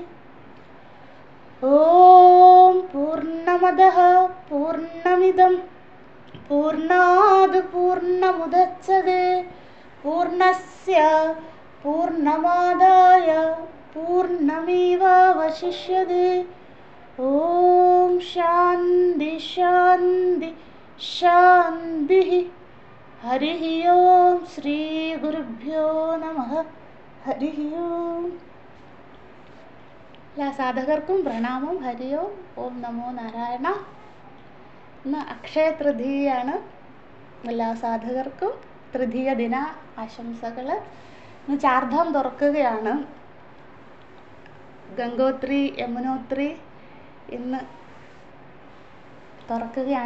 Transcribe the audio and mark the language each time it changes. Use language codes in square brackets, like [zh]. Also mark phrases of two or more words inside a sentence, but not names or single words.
[sa] ॐ पूर्णमदः पूर्णमिदं पूर्णाद् पूर्णमुदच्यते पूर्णस्य पूर्णमादाय पूर्णमेवावशिष्यते। ॐ शान्ति शान्ति शान्तिः। हरिः ओं श्रीगुरुभ्यो नमः। हरिः ओं. [ml] എല്ലാ സാധകർക്കും പ്രണാമം. [sa] ഹരി ഓം. ഓം നമോ നാരായണ. [ml] ഇന്ന് അക്ഷയ തൃതീയയാണ്. എല്ലാ സാധകർക്കും തൃതീയ ദിന ആശംസകൾ. ഇന്ന് ചാർധാം തുറക്കുകയാണ്. ഗംഗോത്രി യമുനോത്രി ഇന്ന് തുറക്കുകയാണ്.